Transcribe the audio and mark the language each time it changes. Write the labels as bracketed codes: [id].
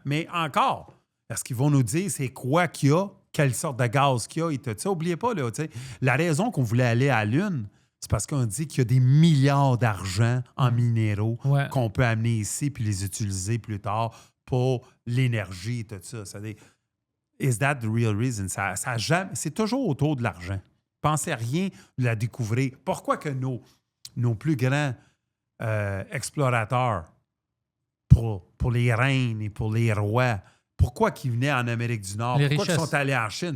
[fr] Mais encore, est-ce qu'ils vont nous dire c'est quoi qu'il y a, quelle sorte de gaz qu'il y a et tout ça? N'oubliez pas, là, tu sais, la raison qu'on voulait aller à la Lune, c'est parce qu'on dit qu'il y a des milliards d'argent en minéraux Ouais. qu'on peut amener ici puis les utiliser plus tard pour l'énergie et tout ça. C'est-à-dire, [en] is that the real reason? [fr] Ça jamais, c'est toujours autour de l'argent. Pensez à rien de la découvrir. Pourquoi que nos plus grands explorateurs pour les reines et pour les rois, pourquoi qu'ils venaient en Amérique du Nord? Les Pourquoi ils richesses. sont allés en Chine?